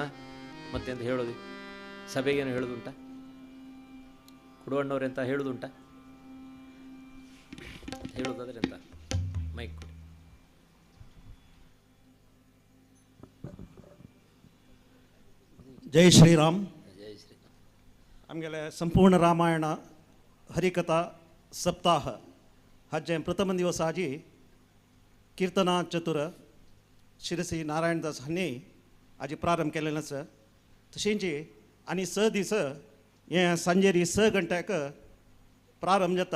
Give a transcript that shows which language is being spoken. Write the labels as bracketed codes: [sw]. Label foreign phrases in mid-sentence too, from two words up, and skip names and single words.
[kn] ಮತ್ತೆ ಅಂತ ಹೇಳೋದು, ಸಭೆಗೇನು ಹೇಳೋದುಂಟ? ಕೊಡುವಣ್ಣವ್ರೆ ಅಂತ ಹೇಳೋದುಂಟ? ಹೇಳೋದಾದ್ರೆ ಅಂತ ಮೈಕ್ ಕೊಡಿ. ಜೈ ಶ್ರೀರಾಮ್. ಜೈ ಶ್ರೀರಾಮ್. ಆಮೇಲೆ ಸಂಪೂರ್ಣ ರಾಮಾಯಣ [kok] हरिकथा सप्ताह हाजे प्रथम दिवस आजी कीर्तना चतुर शिरसी नारायणदास हांणी आजी प्रारंभ केलेलो आसा. तशेंची आनी 6 दीस हे सांजेरी 6 घंट्याक प्रारंभ जाता.